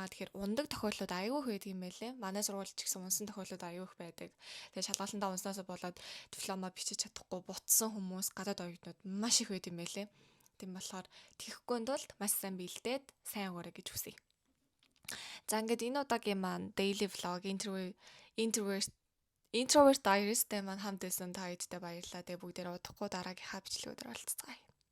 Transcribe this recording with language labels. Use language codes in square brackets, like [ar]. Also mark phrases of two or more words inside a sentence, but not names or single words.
[mn] Яагаад тэгэхээр ундаг тохиолдлууд аюул байдаг юм байлээ. Манай сургуульд ч гэсэн унсан тохиолдлууд аюул их байдаг. Тэгээ шалгалтандаа унснаас болоод дипломоо бичиж чадахгүй бутсан хүмүүс гадаад оюутнууд маш их байд юм байлээ. Тийм болохоор тэхгүй тулд маш сайн бэлдээд сайн өгөөрэй гэж хүсье. За ингээд энэ удаагийн маань [en] daily vlog introvert diaries- [mn] тэй маань хамт байсан та хэдтэй баярлалаа. Тэгээ бүгдээрээ удахгүй дараагийнхаа бичлэгүүдээр олцгаая.